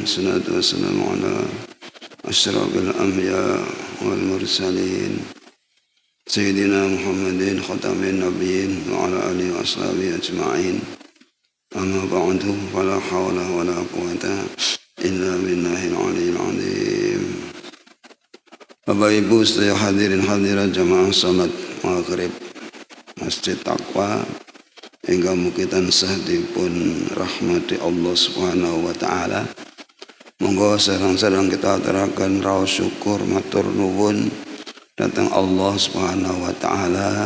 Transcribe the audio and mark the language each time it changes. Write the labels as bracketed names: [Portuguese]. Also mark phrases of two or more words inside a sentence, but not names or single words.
[Arabic] الصلاة والسلام على أشرف الأنبياء والمرسلين سيدنا محمد خاتم النبيين وعلى آله وأصحابه أجمعين. أما بعد فلا حول ولا قوة إلا بالله العلي العظيم. [Javanese] Bapak Ibu sedaya hadirin hadirat jamaah salat maghrib Masjid Taqwa hingga mugi tansah dipun rahmati Allah [Arabic] سبحانه وتعالى. [Javanese] Monggo sareng-sareng kita aturaken raos syukur matur nuwun dhateng Allah [Arabic] سبحانه وتعالى.